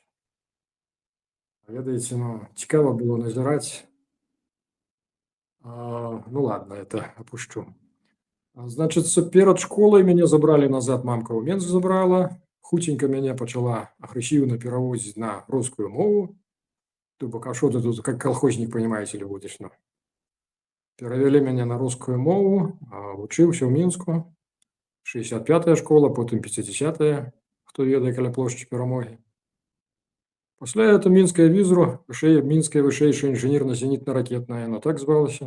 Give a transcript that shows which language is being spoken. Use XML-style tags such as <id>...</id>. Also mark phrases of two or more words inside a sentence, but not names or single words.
<be>Ведаеце, цікава было назіраць.</be> <ru>Ну ладно, это опущу.</ru> <be>Значыцца, перад школай мяне забралі назад, мамка ў Менск забрала. Хутенька мяне пачала агрэсіўна пераводзіць на рускую мову. То бок, а што ты тут,</be> <ru>как колхозник, понимаете ли, будешь?</ru> <be>Перавялі мяне на рускую мову, вучыўся ў Мінску. 65-я школа, потым 50-я, хто ведае, каля плошчы Перамогі. Пасля это мінская візру, мінская вышэйшая інжынерна-зенітна-ракетная, яно так звалася.</be>